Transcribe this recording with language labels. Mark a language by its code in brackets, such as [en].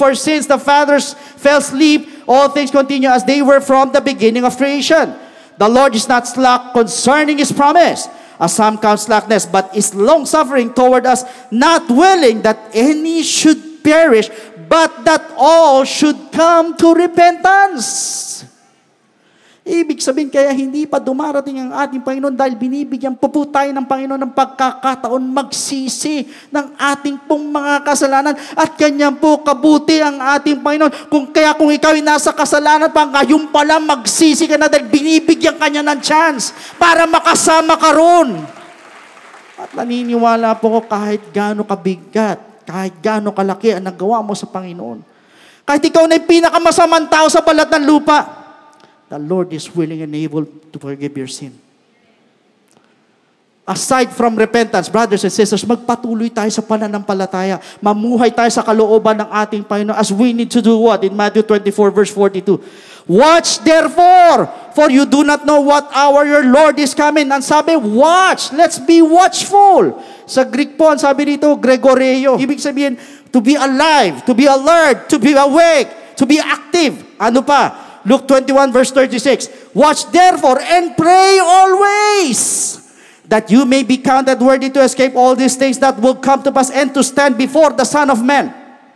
[en] For since the fathers fell asleep, all things continue as they were from the beginning of creation. The Lord is not slack concerning His promise, as some count slackness, but is long-suffering toward us, not willing that any should perish, but that all should come to repentance. [tl] Ibig sabihin, kaya hindi pa dumarating ang ating Panginoon dahil binibigyan po tayo ng Panginoon ng pagkakataon magsisi ng ating pong mga kasalanan, at ganyan po kabuti ang ating Panginoon. Kung ikaw ay nasa kasalanan pa, ngayon pala magsisi ka na dahil binibigyan ka niya ng chance para makasama ka ron. At naniniwala po ko, kahit gaano kabigat, kahit gaano kalaki ang nagawa mo sa Panginoon, kahit ikaw na yung pinakamasamang tao sa balat ng lupa, [en] the Lord is willing and able to forgive your sin. Aside from repentance, brothers and sisters, [tl] magpatuloy tayo sa pananampalataya. Mamuhay tayo sa kalooban ng ating Panginoon [en] as we need to do what? [tl] In Matthew 24 verse 42. [en] Watch therefore, for you do not know what hour your Lord is coming. [tl] Ang sabi, [en] watch. Let's be watchful. [tl] Sa Greek po, ang sabi dito, Gregoreo. Ibig sabihin, [en] to be alive, to be alert, to be awake, to be active. [tl] Ano pa? [en] Luke 21 verse 36. Watch therefore and pray always, that you may be counted worthy to escape all these things that will come to pass and to stand before the Son of Man.